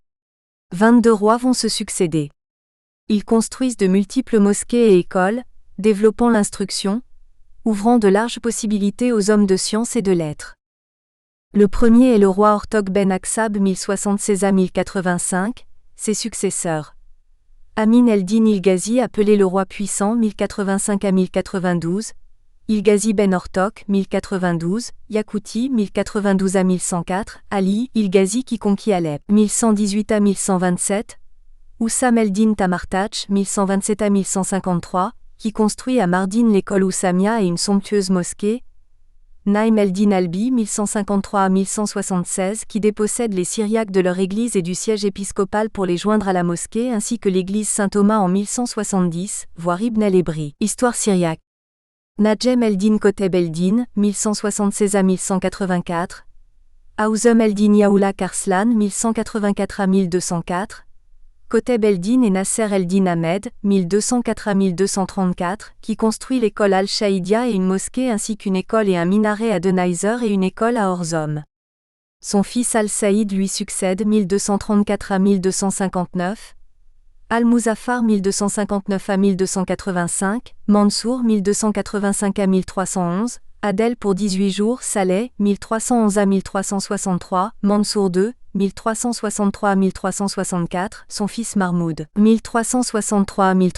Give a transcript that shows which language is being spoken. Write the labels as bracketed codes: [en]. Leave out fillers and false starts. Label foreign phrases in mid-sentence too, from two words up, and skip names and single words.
[fr] 22 rois vont se succéder. Ils construisent de multiples mosquées et écoles, développant l'instruction, ouvrant de larges possibilités aux hommes de science et de lettres. Le premier est le roi Ortok ben Aksab 1076 à 1085, ses successeurs. Amin el-Din il-Ghazi appelé le roi puissant 1085 à 1092, il-Ghazi ben Ortok 1092, Yakouti 1092 à 1104, Ali il-Ghazi qui conquit Alep 1118 à 1127, Oussam el-Din Tamartach 1127 à 1153, qui construit à Mardin l'école Oussamia et une somptueuse mosquée, Naïm el-Din Albi 1153 à 1176 qui dépossède les Syriaques de leur église et du siège épiscopal pour les joindre à la mosquée ainsi que l'église Saint-Thomas en 1170, voir Ibn el-Ebri, Histoire syriaque. Najem el-Din Koteb el-Din 1176 à 1184, Aouzum el-Din Yaoula Karslan 1184 à 1204, Koteb el-Din et Nasser el-Din Ahmed, 1204 à 1234, qui construit l'école Al-Shaïdia et une mosquée ainsi qu'une école et un minaret à Denaizer et une école à Orzom. Son fils Al-Saïd lui succède 1234 à 1259, Al-Muzaffar 1259 à 1285, Mansour 1285 à 1311, Adel pour 18 jours, Saleh 1311 à 1363, Mansour II 1363 à 1364, son fils Mahmoud, 1363 à